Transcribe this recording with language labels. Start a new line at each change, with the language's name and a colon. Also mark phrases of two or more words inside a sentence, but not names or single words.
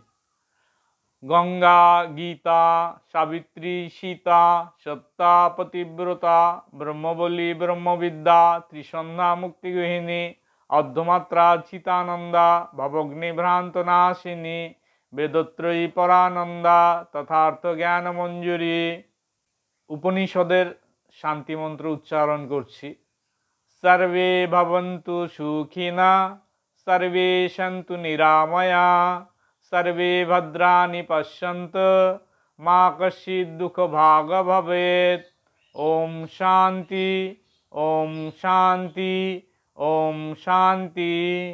Sanskrit: গঙ্গা, গীতা, সাবিত্রী, সীতা, সত্তা, পতিব্রতা, ব্রহ্মবলী, ব্রহ্মবিদ্যা, ত্রিসন্ধ্যা, মুক্তিগৃহিণী, অর্ধমাত্রা, চিতানন্দা, ভবগ্নিভ্রান্তনাশিনী, বেদত্রয়ী পরানন্দা, তথার্থ জ্ঞান মঞ্জুরি।
Bangla: উপনিষদের শান্তিমন্ত্র উচ্চারণ করছি।
Sanskrit: সর্বে ভবন্তু সুখিনা, সর্বে সন্তু নিরাময়া, সর্বে ভদ্রাণি পশ্যন্তু, মা কশ্চিৎ দুঃখভাগ ভবেৎ। ওম শান্তি, ওম শান্তি, ওম শান্তি।